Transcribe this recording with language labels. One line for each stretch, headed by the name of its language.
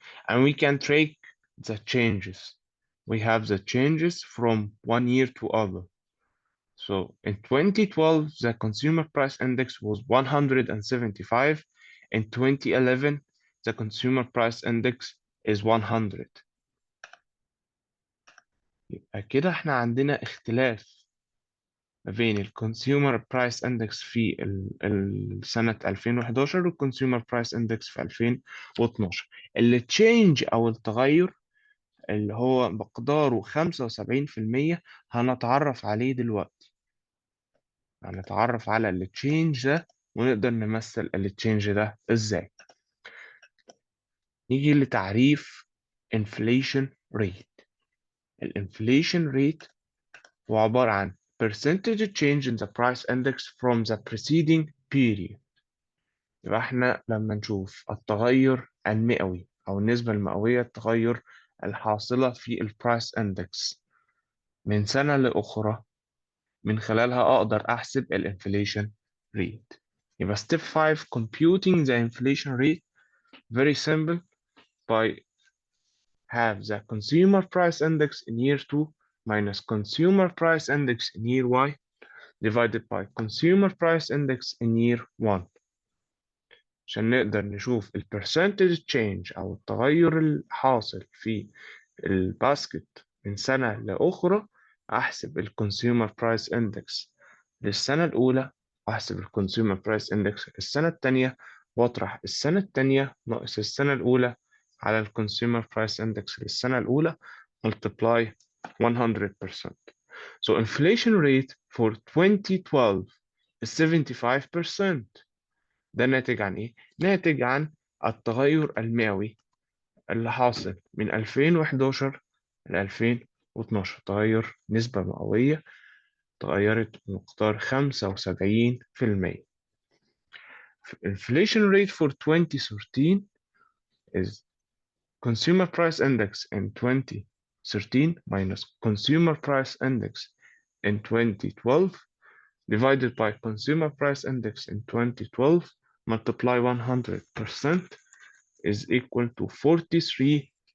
English: And we can track the changes. We have the changes from one year to other. So in 2012, the consumer price index was 175. In 2011, the consumer price index is 100.
Arabic: كده احنا عندنا اختلاف ما بين الكونسيومر برايس اندكس في سنة 2011 والكونسيومر برايس اندكس في 2012. اللي تشينج او التغير اللي هو مقداره 75% هنتعرف عليه دلوقتي. هنتعرف على التشينج ده ونقدر نمثل التشينج ده ازاي. نيجي لتعريف inflation rate.
English: الانفليشن rate
Arabic: هو عبارة عن
English: percentage change in the price index from the preceding period.
Arabic: يبقى احنا لما نشوف التغير المئوي أو النسبة المئوية التغير الحاصلة في البرايس اندكس من سنة لأخرى، من خلالها أقدر أحسب الانفليشن rate.
English: يبقى step 5 computing the inflation rate very simple by have the consumer price index in year 2 minus consumer price index in year Y divided by consumer price index in year 1
Arabic: عشان نقدر نشوف ال
English: percentage change
Arabic: أو التغير الحاصل في الباسكت من سنة لأخرى. أحسب ال consumer price index للسنة الأولى، وأحسب ال consumer price index للسنة التانية، وأطرح السنة التانية ناقص السنة الأولى على ال consumer price index للسنة الأولى
English: multiply 100%. So inflation rate for 2012 is 75%.
Arabic: ده ناتج عن إيه؟ ناتج عن التغير المئوي اللي حاصل من 2011 ل 2012. تغير نسبة مئوية تغيرت بمقدار 75%.
English: Inflation rate for 2013 is consumer price index in 2013 minus consumer price index in 2012 divided by consumer price index in 2012 multiply 100% is equal to 4300%.